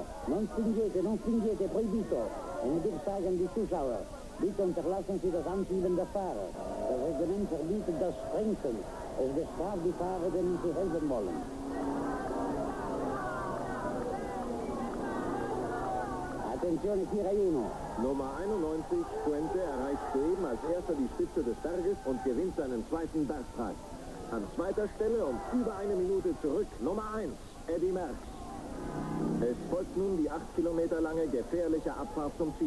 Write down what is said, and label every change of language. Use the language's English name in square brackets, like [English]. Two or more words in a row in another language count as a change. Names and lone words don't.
[Italian] Non spingete, proibito. [German] Eine Big sagen die Zuschauer. Bitte unterlassen Sie das Anschieben der Fahrer. Das Reglement verbietet das Sprengsten. Es bestraft die Fahrer, denen Sie helfen wollen. [Italian] Attenzione, qui Rai 1. [German] Nummer 91, Fuente, erreicht soeben als erster die Spitze des Berges und gewinnt seinen zweiten Bergpreis. An zweiter Stelle und über eine Minute zurück, Nummer 1, Eddy Merckx. Es folgt nun die 8 Kilometer lange gefährliche Abfahrt zum Ziel.